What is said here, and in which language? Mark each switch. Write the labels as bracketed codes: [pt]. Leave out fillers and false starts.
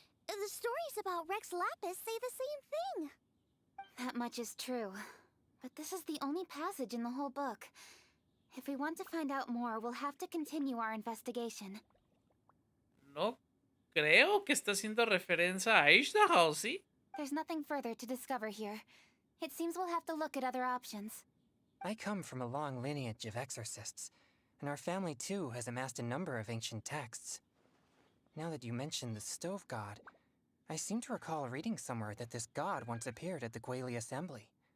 [en] The stories about Rex Lapis say the same thing. That much is true. But this is the only passage in the whole book. If we want to find out more, we'll have to continue our investigation. [es] No creo que está haciendo referencia a Ishtar, ¿sí? [en] There's nothing further to discover here. It seems we'll have to look at other options. I come from a long lineage of exorcists, and our family too has amassed a number of ancient texts. Now that you mention the stove god, I seem to recall reading somewhere that this god once appeared at the Gueli Assembly.